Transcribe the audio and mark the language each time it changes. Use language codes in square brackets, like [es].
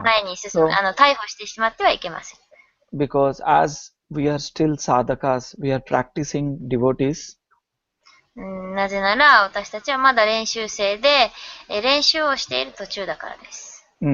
[ja] 前に進む、逮捕してしまってはいけません。 [en] Because as we are still sadhakas, we are practicing devotees. [ja] なぜなら、私たちはまだ練習生で、練習をしている途中だからです。